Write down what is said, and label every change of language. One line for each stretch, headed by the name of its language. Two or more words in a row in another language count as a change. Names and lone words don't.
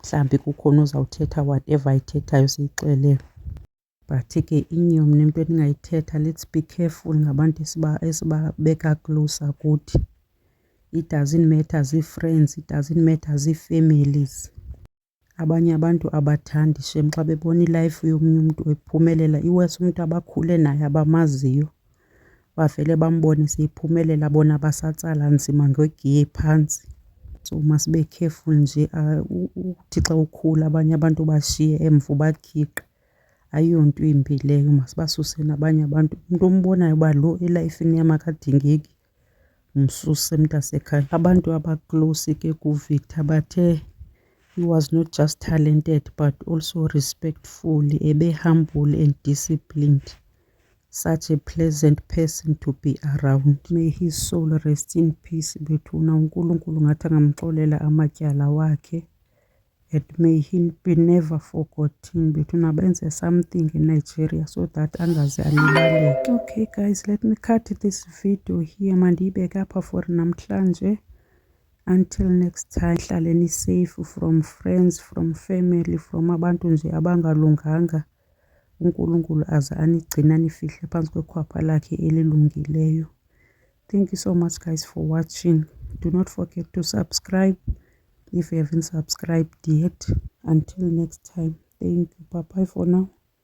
Xhosa: mhlawumbi kukhona uzawuthetha whatever ayithethayo siyixelelwe. But ke inye mna into endingayithetha,
English: let's be careful
Xhosa: ngabantu esibabeka
English: closer kuthi. It doesn't matter zii-friends, it doesn't matter zii-families.
Xhosa: Abanye abantu abathandi shem xa bebona ilife yomnye umntu ephumelela, iwesi umntu abakhule naye abamaziyo. Bavele bambone seyiphumelela bona basatsala nzima ngegiye phantsi. So masibe careful nje, uthi xa ukhula abanye abantu bashiye emva ubakhiqe. Ayiyonto imbi leyo, masibasuse nabanye abantu. Umntu ombonayo uba lo elayifini yam akadingeki, msuse mntasekhaya. Abantu abaclose ke kuVictor bathe
English: he was not just talented but also respectful, ebe-humble and disciplined. Such a pleasant person to be around. May his soul rest in peace bethuna.
Xhosa: uNkulunkulu ngathi angamxolela amatyala wakhe.
English: And may he be never forgotten bethuna. Benze something in Nigeria so that
Xhosa: angaze alibaleke.
English: Okay guys, let me cut this video here.
Xhosa: Mandiyibeke apha for namhlanje.
English: Until next time, hlaleni safe from friends, from family, from
Xhosa: abantu nje abangalunganga. uNkulunkulu aze anigcine anifihle phantsi kwekhwapha lakhe elilungileyo.
English: Thank you so much guys for watching. Do not forget to subscribe if you haven't subscribed yet. Until next time, thank you. Bye bye for now.